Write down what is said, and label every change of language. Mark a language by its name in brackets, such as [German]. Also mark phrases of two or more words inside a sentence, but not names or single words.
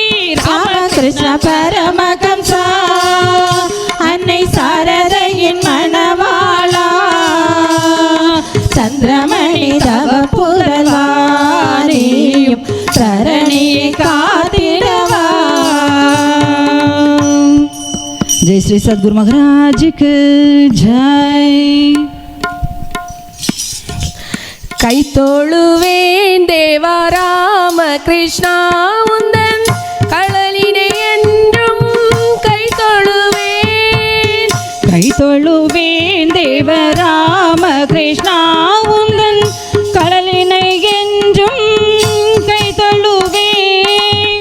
[Tamil] ராமகிருஷ்ண பரமஹம்சா அன்னை சாரதையின் மணவாளா சந்திரமணி தவ புரவாரியும் தரணியை காத்திடவா. [Hindi] जय श्री सद्गुरु महाराज की जय. [Tamil] கைத்தொழுவேன் தேவா ராமகிருஷ்ணா உந்தன் களலினை என்றும் கைத்தொழுவேன். கைத்தொழுவேன் தேவ ராமகிருஷ்ணா உந்தன் கடலினை என்றும் கைத்தொழுவேன்.